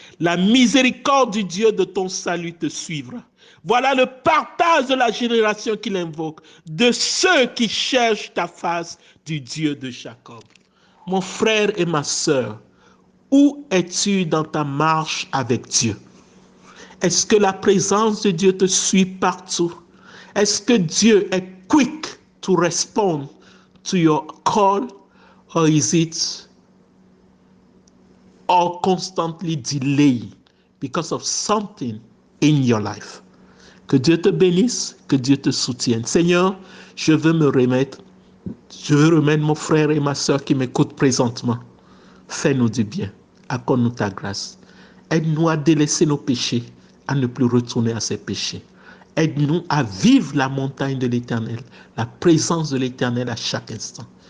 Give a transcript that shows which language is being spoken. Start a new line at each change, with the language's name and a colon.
French: La miséricorde du Dieu de ton salut te suivra. Voilà le partage de la génération qu'il invoque, de ceux qui cherchent ta face, du Dieu de Jacob. Mon frère et ma sœur, où es-tu dans ta marche avec Dieu? Est-ce que la présence de Dieu te suit partout? Est-ce que Dieu est
English: quick to respond to your call, or is it all constantly delayed because of something in your life?
French: Que Dieu te bénisse, que Dieu te soutienne. Seigneur, je veux remettre mon frère et ma soeur qui m'écoutent présentement. Fais-nous du bien, accorde-nous ta grâce. Aide-nous à délaisser nos péchés, à ne plus retourner à ces péchés. Aide-nous à vivre la montagne de l'Éternel, la présence de l'Éternel à chaque instant.